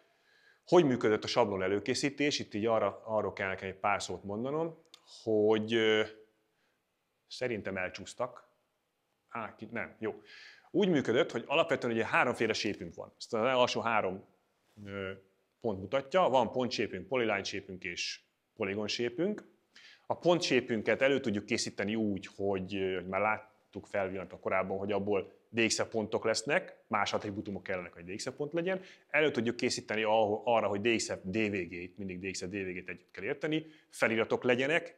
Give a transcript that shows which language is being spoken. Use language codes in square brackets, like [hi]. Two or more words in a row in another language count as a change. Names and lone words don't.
[hu] Hogy működött a sablon előkészítés? Itt így arról kell nekem egy pár szót mondanom, hogy szerintem elcsúsztak. Nem, jó. Úgy működött, hogy alapvetően ugye 3-féle shape-ünk van. Ezt az alsó 3 pont mutatja. Van [en] point shape- [hu] ünk, [en] polyline shape- [hu] ünk és [en] polygon shape- [hu] ünk. A pont shape-ünket elő tudjuk készíteni úgy, hogy már láttuk felvillanatban korábban, hogy abból DXF pontok lesznek, más attribútumok kellenek, hogy DXF pont legyen. Elő tudjuk készíteni arra, hogy DXF DVG-t, mindig DXF DVG-t együtt kell érteni, feliratok legyenek.